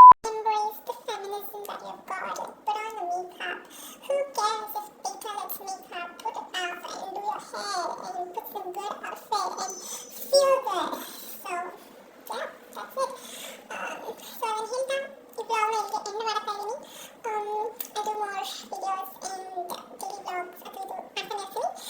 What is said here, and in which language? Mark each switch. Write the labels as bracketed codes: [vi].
[en] Embrace the feminism that you've got. Put on the makeup. Who cares if they tell it's makeup? Put it out and do your hair and put some good outfit and feel good. So yeah, that's it. [kn] So in Hilda, ಈ vlog ನ ಇಲ್ಲಿಗೆ end ಮಾಡ್ತಾ ಇದ್ದೀನಿ. [en] I do more videos and daily vlogs [kn] ಅದು ಇದು ಮಾಡ್ತಾನೆ ಇರ್ತೀನಿ.